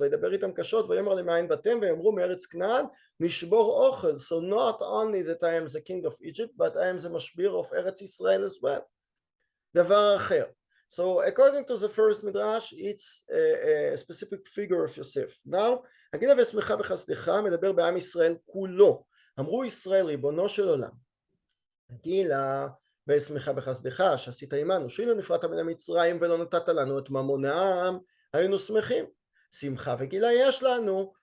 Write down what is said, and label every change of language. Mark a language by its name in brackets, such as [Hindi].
[Hebrew] וידבר איתם קשות ויאמר להם מאין באתם ויאמרו מארץ כנען נשבור אוכל. [English] So not only that I am the king of Egypt, but I am the משביר of ארץ ישראל as well. [Hebrew] דבר אחר. [English] So according to the first midrash, it's a specific figure of Yosef. [Hebrew] Now, הגילה ואשמחה בחסדך מדבר בעם ישראל כולו. אמרו ישראל ריבונו של עולם, הגילה ואשמחה בחסדך שעשית עמנו, שאילו נפרדת מן המצרים ולא נתת לנו את ממונם, היינו שמחים. שמחה וגילה יש לנו,